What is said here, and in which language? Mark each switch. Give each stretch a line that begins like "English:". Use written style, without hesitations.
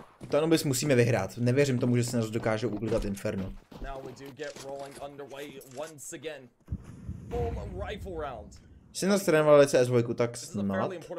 Czech: To ano bys musíme vyhrát. Nevěřím tomu, že se nás dokážou uklídat Inferno.
English: Now we do get rolling underway once again. Full rifle round.
Czech: Jsem nás trénoval CS2, tak snad.